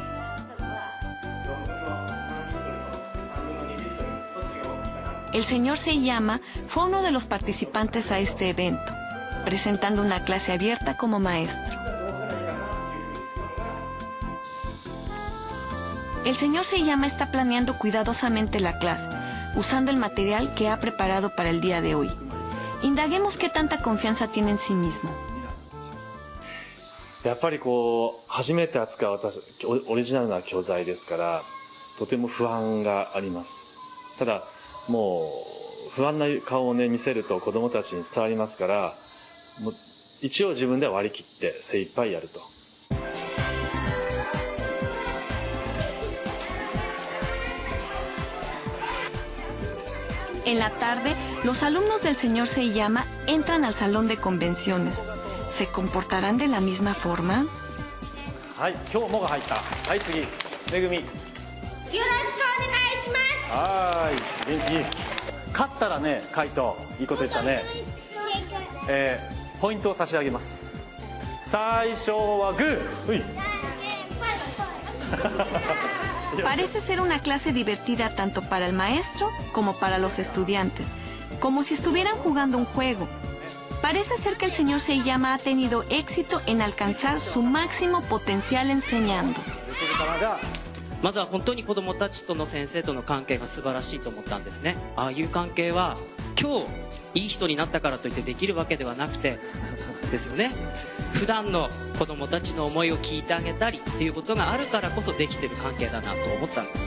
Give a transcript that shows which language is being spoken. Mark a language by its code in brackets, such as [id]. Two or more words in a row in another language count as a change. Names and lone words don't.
[es] El señor Seiyama fue uno de los participantes a este evento, presentando una clase abierta como maestro. El señor Seiyama está planeando cuidadosamente la clase, usando el material que ha preparado para el día de hoy. Indaguemos qué tanta confianza tiene en sí mismo. [ja] やっぱり初めて扱うオリジナルな教材ですから、とても不安があります。ただもう不安な顔をね見せると子どもたちに伝わりますから、もう一応自分では割り切って精一杯やると。 [es] En la tarde, los alumnos del señor Seiyama entran al salón de convenciones. ¿Se comportarán de la misma forma? [ja] はい、今日もが入った。はい、次、めぐみ。よろしくお願いします。はい、元気。勝ったらね、カイト、いいこと言ったね。ポイントを差し上げます。最初はグー。 [es] Parece ser una clase divertida tanto para el maestro como para los estudiantes, como si estuvieran jugando un juego. Parece ser que el señor Seiyama ha tenido éxito en alcanzar su máximo potencial enseñando. [ja] まずは本当に子どもたちとの先生との関係が素晴らしいと思ったんですね。ああいう関係は今日いい人になったからといってできるわけではなくてですよね。普段の子どもたちの思いを聞いてあげたりっていうことがあるからこそできてる関係だなと思ったんです。